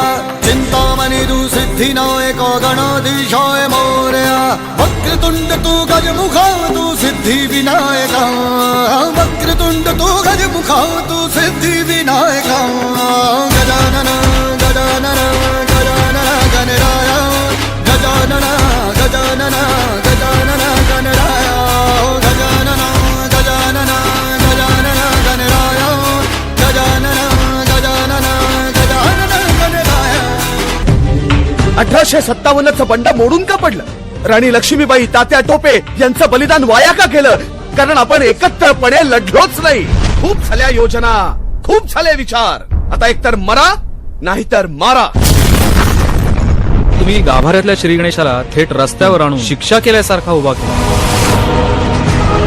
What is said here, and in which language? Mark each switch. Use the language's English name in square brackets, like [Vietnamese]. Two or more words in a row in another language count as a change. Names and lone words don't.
[Marathi] चिंतामणि तू सिद्धिनायक गणाधीशाय मोरया. वक्रतुंड तू गजमुखा तू सिद्धि विनायका. वक्रतुंड तू गजमुखा तू सिद्धि विनायका. गजानन गजानन गजानन गणराय. गजानन गजानन गजानन गणराय. गजानन गजानन गजानन गणराय. गजानन गजानन गजानन गणराय. 1857चं बंड मोडून का पडलं? राणी लक्ष्मीबाई, तात्या टोपे यांचं बलिदान वाया का केलं? कारण आपण एकत्रपणे लढलोच नाही. खूप झाल्या योजना, खूप झाले विचार. आता एकतर मरा नाहीतर मारा. तुम्ही गाभाऱ्यातल्या श्री गणेशाला थेट रस्त्यावर आणून शिक्षा केल्यासारखा उभा केला.